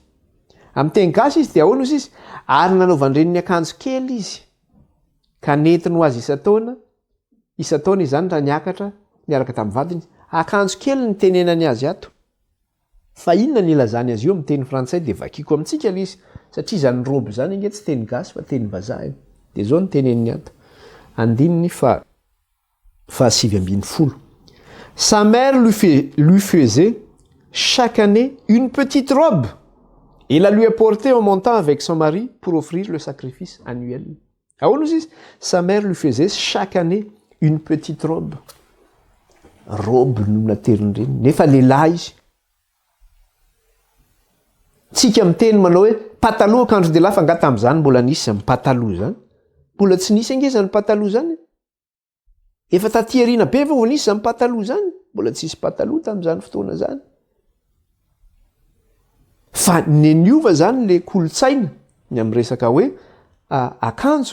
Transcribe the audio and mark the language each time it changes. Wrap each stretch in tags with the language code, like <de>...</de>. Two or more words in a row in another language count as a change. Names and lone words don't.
<mg>Amin'ny teny gasy izy dia ahoana hozy izy? Ary nanaovany reniny akanjo kely izy, ka netiny ho azy isan-taona izany raha niakatra niaraka tamin'ny vadiny. Akanjo kely ny tenenany azy ato. Fa inona ny ilazany azy io amin'ny teny frantsay dia vakiko amintsika ilay izy, satria izany robe zany inge tsy teny gasy fa teny vazaha. Dia zao ny teneniny ato. 7:20.</mg> <fr>Sa mère lui faisait chaque année une petite robe et la lui apportait en montant avec son mari pour offrir le sacrifice annuel.</fr> <mg>Ahoana izy?</mg> <fr>Sa mère lui faisait chaque année une petite robe.</fr> <mg>Robe no nateriny reny nefa lehilahy izy. Tsika miteny manao hoe pataloha akanjo de lafa angata am'izany mbola nisy zany pataloha zany. Mbola tsy nisy ange zany pataloha zany. Efa taty arina be vao nisy zany pataloha zany. Mbola tsy nisy pataloha tam'izany fotoana zany. Fa neniova zany le kolotsaina ny amin'ny resaka hoe akanjo.</mg>